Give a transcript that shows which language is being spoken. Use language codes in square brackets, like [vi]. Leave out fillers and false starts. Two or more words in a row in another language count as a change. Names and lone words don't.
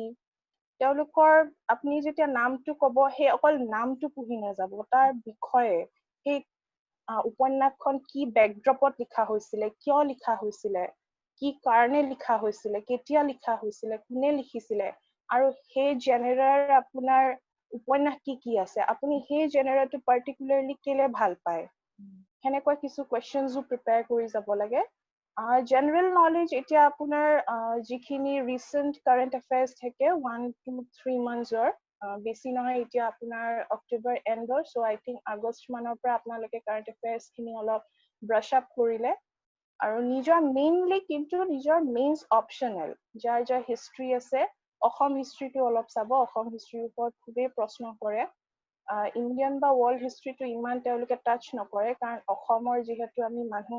[as] তেওঁলোকৰ আপুনি যেতিয়া নামটো ক'ব, সেই অকল নামটো পঢ়ি নাযাব, তাৰ বিষয়ে সেই উপন্যাসখন কি বেকড্ৰপত লিখা হৈছিলে, কিয় লিখা হৈছিলে, কি কাৰণে লিখা হৈছিলে, কেতিয়া লিখা হৈছিলে, কোনে লিখিছিলে, আৰু সেই জেনেৰাৰ আপোনাৰ উপন্যাস কি আছে, আপুনি সেই জেনেৰাটো পাৰ্টিকুলাৰলি কেলে ভাল পায়, সেনেকুৱা কিছু [en] questionছো prepare [as] কৰি যাব লাগে। [en] General knowledge, [as] এতিয়া আপোনাৰ যিখিনি [en] recent current affairs [as] থাকে [en] 1 to 3 months [as] বেছি নহয়, এতিয়া আপোনাৰ [en] October endৰ, so I think [as] আগষ্ট মানৰ পৰা আপোনালোকে [en] current affairs [as] খিনি অলপ [en] brush up [as] কৰিলে। আৰু নিজৰ মেইনলি কিন্তু নিজৰ [en] mains optional, [as] যাৰ হিষ্ট্ৰী আছে, অসম হিষ্ট্ৰীটো অলপ চাব, অসম হিষ্ট্ৰীৰ ওপৰত খুবেই প্ৰশ্ন কৰে। ইণ্ডিয়ান বা [en] world historyটো [as] ইমান তেওঁলোকে টাচ নকৰে, কাৰণ অসমৰ যিহেতু আমি মানুহ